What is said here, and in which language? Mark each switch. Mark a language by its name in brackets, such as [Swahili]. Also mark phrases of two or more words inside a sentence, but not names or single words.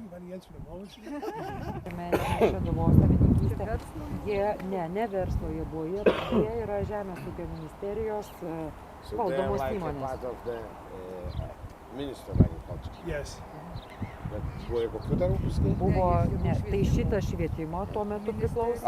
[English] anything else for the moment? [Lithuanian] Šeduvos savininkystė. Ne verslo jie buvo, jie yra Žemės ūkio ministerijos valdomos įmonės. [English] Part of the Ministry of Agriculture. Yes. [Lithuanian] Bet buvo ir kokių dar ūkių? Buvo, ne, tai šitą švietimo tuo metu priklausė.